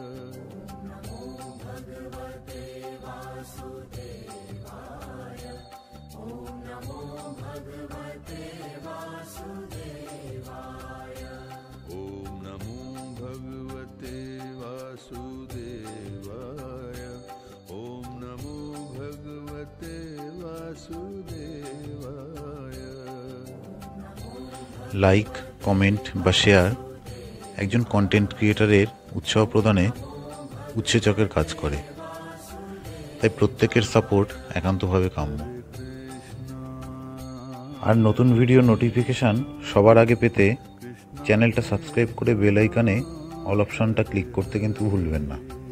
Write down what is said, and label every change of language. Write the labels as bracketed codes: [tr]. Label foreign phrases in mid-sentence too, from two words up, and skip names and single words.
[sa] ॐ नमो भगवते वासुदेवाय, ॐ नमो भगवते वासुदेवाय, ॐ नमो भगवते वासुदेवाय। [bn] লাইক, কমেন্ট বা শেয়ার একজন [en] content creator's [bn] উৎসাহ প্রদানে উৎসেচকের কাজ করে, তাই প্রত্যেকের সাপোর্ট একান্তভাবে কাম্য। আর নতুন [en] video notification [bn] সবার আগে পেতে [en] channel subscribe [bn] করে [en] bell icon all option click [bn] করতে কিন্তু ভুলবেন না।